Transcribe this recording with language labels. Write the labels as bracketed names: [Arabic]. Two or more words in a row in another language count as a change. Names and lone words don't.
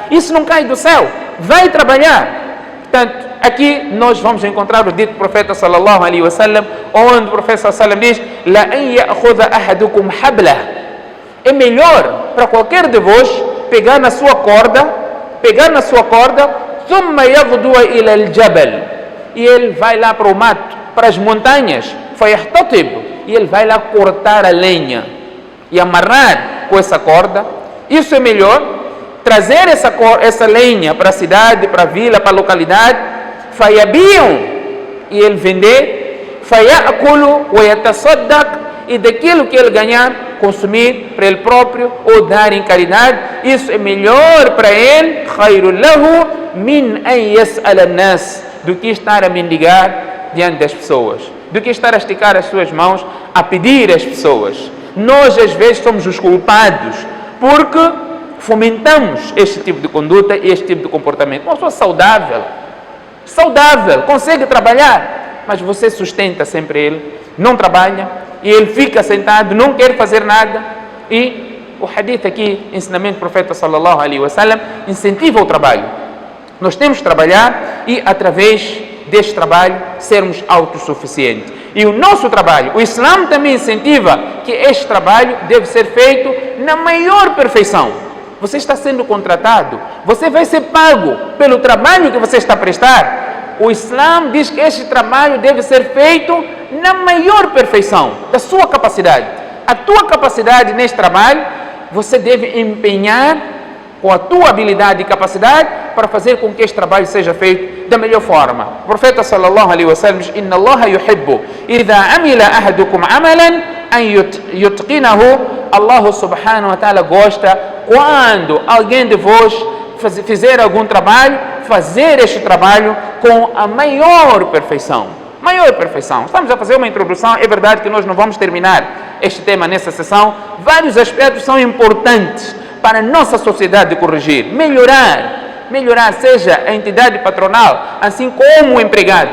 [Portuguese] Isso não cai do céu, vai trabalhar. Portanto, aqui nós vamos encontrar o dito do profeta [Arabic] صلى الله عليه وسلم, [Portuguese] onde o profeta [Arabic] صلى الله عليه وسلم [Portuguese] diz: [Arabic] لأن يأخذ أحدكم حبله. [Portuguese] É melhor para qualquer de vós pegar na sua corda, [Arabic] ثم يغدو إلى الجبل, [Portuguese] e ele vai lá para o mato, para as montanhas, fayahtatib, e ele vai lá cortar a lenha e amarrar com essa corda. Isso é melhor, trazer essa lenha para a cidade, para a vila, para a localidade, fayabiam, e ele vender, [Arabic] فيأكل ويتصدق, [Portuguese] e daquilo que ele ganhar, consumir para ele próprio ou dar em caridade. Isso é melhor para ele, [Arabic] خير له من أن يسأل الناس, [Portuguese] do que estar a mendigar diante das pessoas, do que estar a esticar as suas mãos a pedir às pessoas. Nós às vezes somos os culpados porque fomentamos este tipo de conduta e este tipo de comportamento. Uma pessoa saudável, consegue trabalhar, mas você sustenta sempre ele, não trabalha, e ele fica sentado, não quer fazer nada. E o hadith aqui, ensinamento do profeta [Arabic] صلى الله عليه وسلم, [Portuguese] incentiva o trabalho. Nós temos que trabalhar e através deste trabalho sermos autossuficientes. E o nosso trabalho, o Islã também incentiva que este trabalho deve ser feito na maior perfeição. Você está sendo contratado, você vai ser pago pelo trabalho que você está a prestar. O Islã diz que este trabalho deve ser feito na maior perfeição da sua capacidade. A tua capacidade neste trabalho, você deve empenhar com a tua habilidade e capacidade para fazer com que este trabalho seja feito da melhor forma. O profeta [Arabic] صلى الله عليه وسلم [Portuguese] diz: [Arabic] إن الله يحب إذا عمل أحدكم عملا أن يتقنه. الله سبحانه وتعالى [Portuguese] gosta quando alguém de vós fizer algum trabalho, fazer este trabalho com a maior perfeição. Maior perfeição. Estamos a fazer uma introdução, é verdade que nós não vamos terminar este tema nessa sessão. Vários aspectos são importantes para a nossa sociedade corrigir, melhorar, seja a entidade patronal, assim como o empregado.